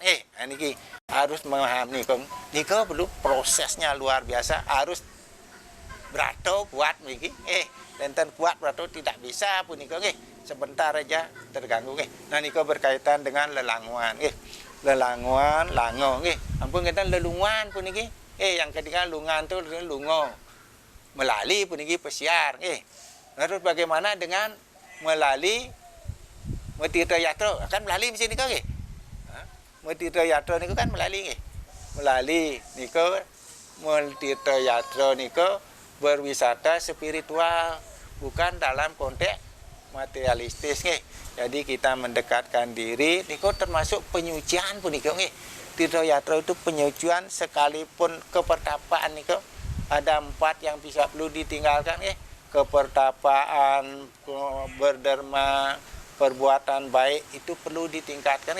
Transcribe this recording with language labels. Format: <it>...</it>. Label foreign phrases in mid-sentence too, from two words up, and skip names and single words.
<id>Niki harus memahami niko perlu prosesnya luar biasa, harus berato kuat niki. Lenten kuat berato tidak bisa pun niko sebentar aja terganggu. Nah niko berkaitan dengan lelanguan. Lelanguan, lango, ampun kita lelungan pun niki. Yang ketiga lungan tu lungo, melali pun niki pesiar. Lalu bagaimana dengan melali Metirta Yatra? Kan melali mesti niko Metirta Yatra niko kan melali melali niko Metirta Yatra niko berwisata spiritual, bukan dalam konteks materialistis. Jadi kita mendekatkan diri niko termasuk penyucian pun niko. Tirta Yatra itu penyucian, sekalipun kepertapaan niko ada 4 yang bisa perlu ditinggalkan. Kepertapaan, berderma, perbuatan baik itu perlu ditingkatkan.</id>